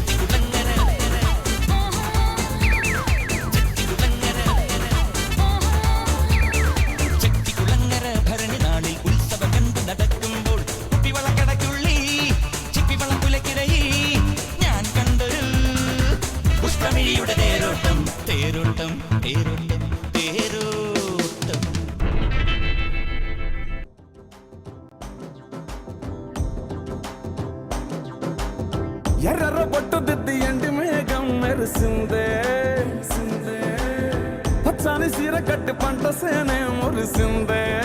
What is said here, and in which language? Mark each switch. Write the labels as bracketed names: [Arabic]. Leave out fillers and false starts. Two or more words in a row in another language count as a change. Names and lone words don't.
[Malayalam] ചെട്ടിക്കുളങ്ങര ഭരണി നാളിൽ ഉത്സവം കണ്ടു നടക്കുമ്പോൾ കുപ്പിവളക്കടക്കുള്ളി ചിപ്പിവളം പുലക്കിടയിൽ ഞാൻ കണ്ടൊരു പുഷ്പമിഴിയുടെ തേരോട്ടം തേരോട്ടം തേരോട്ടം തേരോട്ടം. [Telugu] ఎర్ర బొట్టు దిద్ది ఎండి మేఘం మెరిసిందే, పచ్చాని సీర కట్టి పంట సేనే మురిసిందే.